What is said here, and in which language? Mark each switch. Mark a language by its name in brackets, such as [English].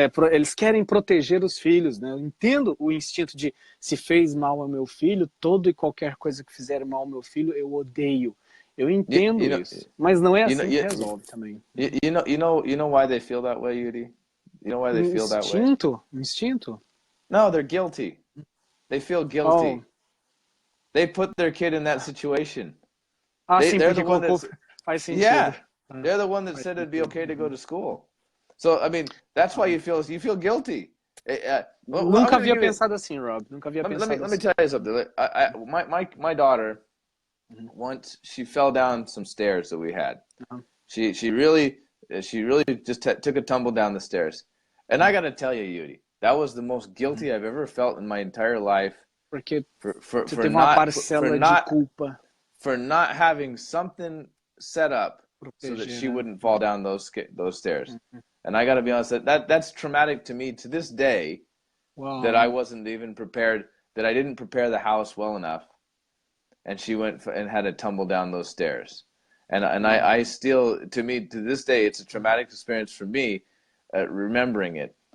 [Portuguese] Eles querem proteger os filhos, né? Eu entendo o instinto de se fez mal ao meu filho, todo e qualquer coisa que fizer mal ao meu filho, eu odeio. Eu entendo isso, mas não é assim que resolve também. [English] You know why they feel that way, Yuri? You know why they feel that way? [Portuguese] Instinto? [English] No, they're guilty. They feel guilty. They put their kid in that situation. They're the one that's [Portuguese] faz sentido. [English] Yeah, they're the one that said it'd be okay to go to school. So I mean, that's why you feel guilty. [Portuguese] Nunca havia pensado assim, Rob. Nunca havia pensado assim. [English] Let me tell you something. My daughter, once she fell down some stairs that we had. She really just took a tumble down the stairs. And I got to tell you, Yuri, that was the most guilty I've ever felt in my entire life. [Portuguese] Porque você teve uma parcela de culpa. [English] For not having something set up so that she wouldn't fall down those stairs. And I got to be honest, that's traumatic to me to this day. Wow. That I wasn't even prepared, that I didn't prepare the house well enough. And she went and had to tumble down those stairs. And I still, to this day, it's a traumatic experience for me, remembering it.